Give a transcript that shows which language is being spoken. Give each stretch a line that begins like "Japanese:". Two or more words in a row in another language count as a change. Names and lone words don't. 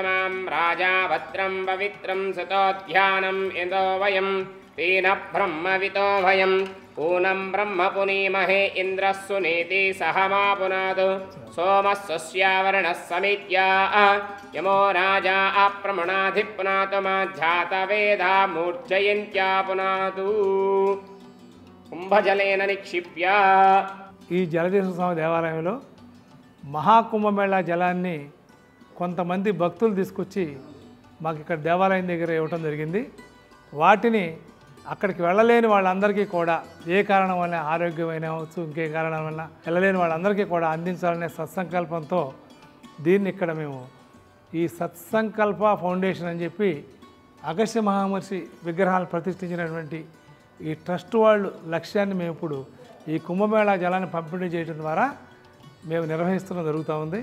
Sanskrit: मां राजा भद्रं पवित्रं सतोध्यानं यतो वयं तेन ब्रह्मवितो भयं पूनं ब्रह्म पुनीमहे इन्द्रः सुनीति सह मा पुनातु सोमः स्वस्यावर्णः समित्या यमो राजा अप्रमणाधिपुनातु मा जातवेदा मूर्जयन्त्या पुनातु కుంభజలేన నిక్షిప్య.
Telugu: ఈ జలదేశ స్వామి దేవాలయంలో మహాకుంభమేళా జలాన్ని కొంతమంది భక్తులు తీసుకొచ్చి మాకు ఇక్కడ దేవాలయం దగ్గర ఇవ్వటం జరిగింది. వాటిని అక్కడికి వెళ్ళలేని వాళ్ళందరికీ కూడా ఏ కారణం వల్ల ఆరోగ్యమైన అవచ్చు ఇంకే కారణం వల్ల వెళ్ళలేని వాళ్ళందరికీ కూడా అందించాలనే సత్సంకల్పంతో దీన్ని ఇక్కడ మేము ఈ సత్సంకల్ప ఫౌండేషన్ అని చెప్పి అగస్త్య మహామహర్షి విగ్రహాలు ప్రతిష్ఠించినటువంటి ఈ ట్రస్ట్ వాళ్ళు లక్ష్యాన్ని మేము ఇప్పుడు ఈ కుంభమేళా జలాన్ని పంపిణీ చేయడం ద్వారా మేము నిర్వహిస్తున్న జరుగుతూ ఉంది.